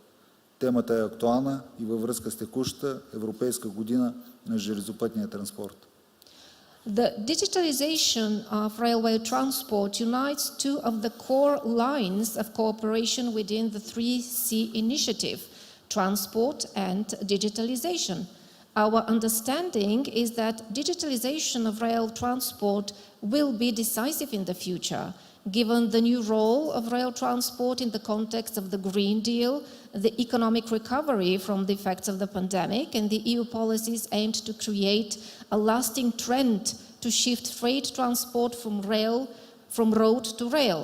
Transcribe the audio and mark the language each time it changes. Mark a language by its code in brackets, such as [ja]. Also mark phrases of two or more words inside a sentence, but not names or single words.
[bg] Темата е актуална и във връзка с текущата Европейска година на железопътния транспорт. [en] The digitalization of railway transport unites two of the core lines of cooperation within the 3C initiative, transport and digitalization. Our understanding is that digitalization of rail transport will be decisive in the future, given the new role of rail transport in the context of the Green Deal, the economic recovery from the effects of the pandemic, and the EU policies aimed to create a lasting trend to shift freight transport from road to rail.